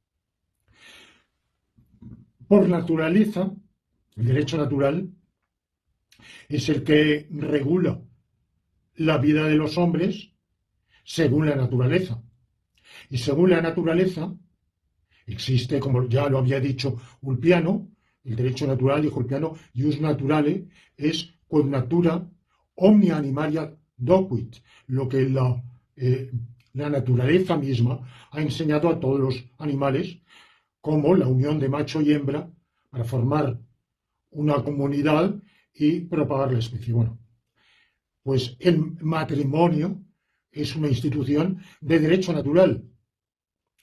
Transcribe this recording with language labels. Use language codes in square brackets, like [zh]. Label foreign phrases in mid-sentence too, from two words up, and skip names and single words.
[es] Por naturaleza, el derecho natural es el que regula la vida de los hombres según la naturaleza. Y según la naturaleza existe, como ya lo había dicho Ulpiano, el derecho natural, dijo Ulpiano, [la] ius naturale es quod natura omnia animalia docuit, [es] lo que la naturaleza misma ha enseñado a todos los animales, como la unión de macho y hembra para formar una comunidad y propagar la especie. Bueno, pues el matrimonio es una institución de derecho natural.